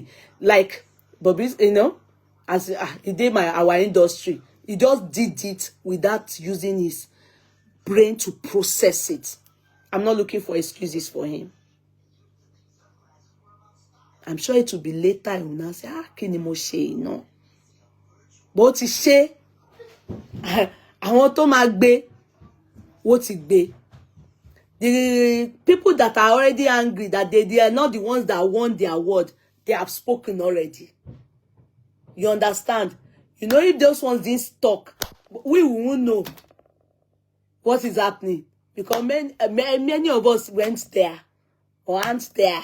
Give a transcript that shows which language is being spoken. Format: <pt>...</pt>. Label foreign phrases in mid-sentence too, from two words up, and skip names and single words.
<en>Like, Bobby, as he did our industry, he just did it without using his brain to process it. I'm not looking for excuses for him. I'm sure it will be later. He will now say,</en> <yo>kini mo ṣe,</yo> <en>no. But he say,</en> <yo>àwọn tó máa gbé, what ti gbé.</yo> <en>The people that are already angry that they are not the ones that won the award, they have spoken already. You understand? If those ones didn't talk, we won't know what is happening. Because many of us went there or aren't there.</en>